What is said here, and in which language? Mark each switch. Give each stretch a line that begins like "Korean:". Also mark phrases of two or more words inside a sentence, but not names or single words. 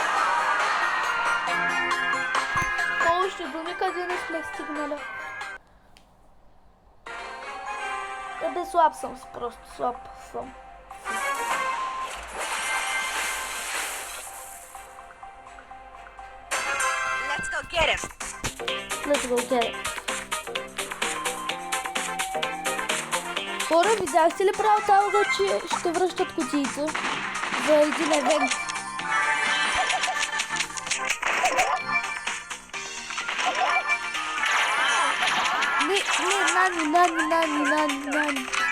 Bulgarian: Още до никъде не сме стигнали. Бе, слаб съм, просто слаб съм.
English: Let's go get him. Let's go get it.
Bulgarian: Хора, видяхте ли право тази, че ще връщат кутиите за един евент? Нани.